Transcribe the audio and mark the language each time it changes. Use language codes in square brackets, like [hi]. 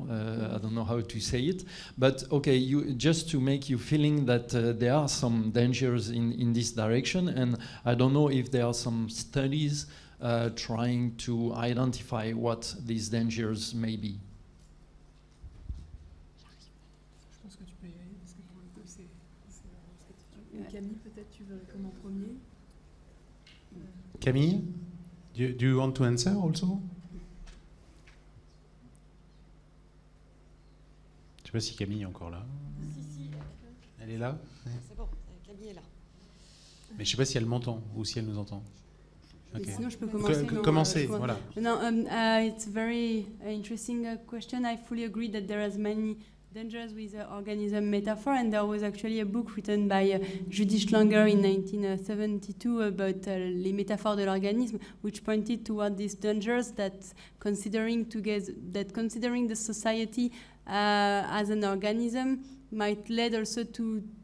[en] I don't know how to say it, but okay, just to make you feeling that there are some dangers in this direction, and I don't know if there are some studies trying to identify what these dangers may be. [fr] Je pense que tu peux y aller parce que pour le coup c'est Camille, peut-être tu veux répondre en premier. [en] Camille, do you want to answer also? [fr] Je sais pas si Camille est encore là. Si. Elle est là? C'est bon, Camille est là. Mais je sais pas si elle m'entend ou si elle nous entend. [en] Okay. [fr] Sinon, je peux commencer. Commencer, voilà. [en] No, it's a very interesting question. I fully agree that there is many dangers with the organism metaphor, and there was actually a book written by Judith Schlanger in 1972 about [fr] les métaphores de l'organisme, [en] which pointed toward these dangers that considering the society as an organism might lead also to